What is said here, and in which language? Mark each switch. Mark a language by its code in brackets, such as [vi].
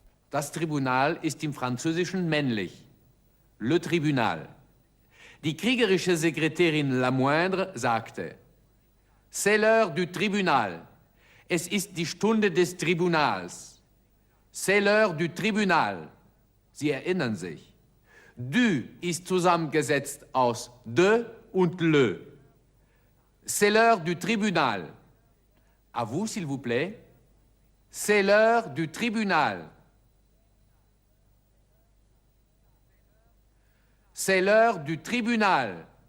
[de] Das Tribunal ist im Französischen männlich. Le Tribunal. Die kriegerische Sekretärin Lamoindre sagte, [fr] c'est l'heure du Tribunal. [de] Es ist die Stunde des Tribunals. [fr] C'est l'heure du Tribunal. [de] Sie erinnern sich. Du ist zusammengesetzt aus de und le. [fr] C'est l'heure du Tribunal. À vous, s'il vous plaît. C'est l'heure du Tribunal. C'est l'heure du Tribunal.